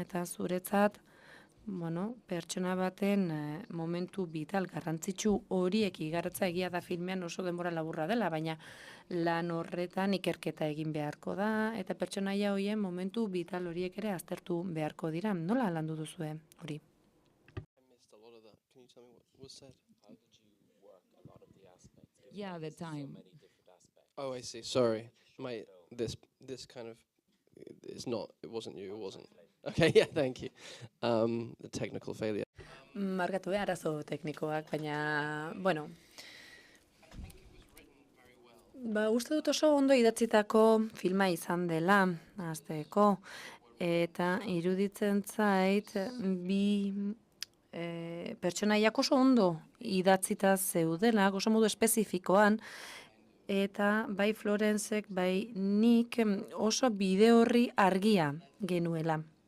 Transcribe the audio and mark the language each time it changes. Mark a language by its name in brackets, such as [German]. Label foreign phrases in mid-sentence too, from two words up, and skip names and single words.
[Basque] Eta zuretzat, pertsona baten momentu vital garrantzitsu horiek igarratza egia da filmean oso denbora laburra dela, baina lan horretan ikerketa egin beharko da, eta pertsonaia horien momentu vital horiek ere aztertu beharko dira. Nola landu duzue hori? [English] Yeah, the time. Oh, I see. Sorry. This kind of, it wasn't you, it wasn't. Okay, yeah, thank you. The technical failure. [Basque] Markatu arazo teknikoak, baina, uste dut oso ondo idatzitako filma izan dela, hasteko, eta iruditzen zait, bi pertsonaiak oso ondo idatzita zeudela, oso modu espezifikoan, eta bai Florencek, bai nik oso bide horri argia genuela.